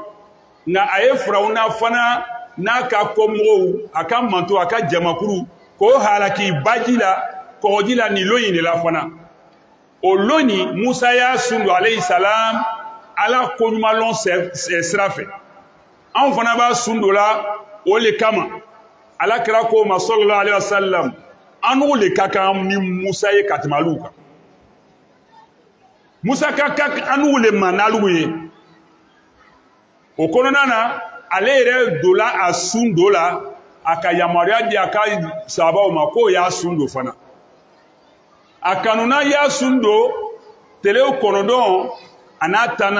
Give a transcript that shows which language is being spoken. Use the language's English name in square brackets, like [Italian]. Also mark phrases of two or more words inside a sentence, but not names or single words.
[Bambara] Nga a ye Firawuna fana n'a ka kɔmɔgɔw a ka manto a ka jamakuru k'o halaki baji la kɔgɔji la nin lon in de la fana o lon nin Musa y'a sun don [Arabic] عليه السلام [Bambara] ala koɲumanlɔn sira fɛ anw fana b'a sun don la o le kama ala kira ko ma [Arabic] صلى الله عليه وسلم [Bambara] an n'o le ka kan ni Musa ye ka tɛmɛ alu kan Musa ka kan an n'o le ma n'alu ye o kɔnɔna na ale yɛrɛ dola a sun do la a ka yamaruya di a ka sahabaw ma k'o y'a sun do fana a kanuna y'a sun do telew kɔnɔdɔn a n'a tanna